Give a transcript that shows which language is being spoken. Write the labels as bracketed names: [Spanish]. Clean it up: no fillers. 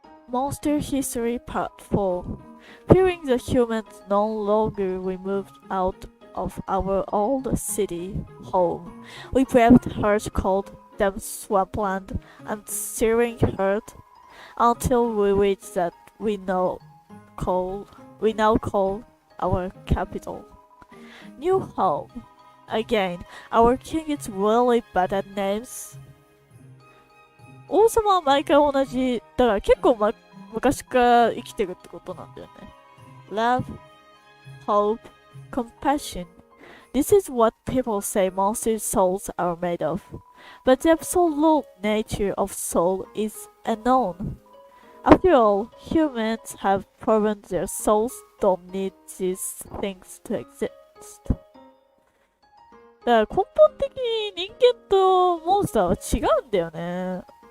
[English] Monster History Part 4. Fearing the humans no longer removed out of our old city home, we braved harsh cold, damp swampland, and searing hurt until we reached that we now call our capital. New home. Again, our king is really bad at names. [Japanese] 王様は毎回同じ。だから結構、昔から生きてるってことなんだよね。 [English] Love, hope, compassion. This is what people say monsters' souls are made of. But the absolute nature of soul is unknown. After all, humans have proven their souls don't need these things to exist. [Japanese] だから根本的に人間とモンスターは違うんだよね。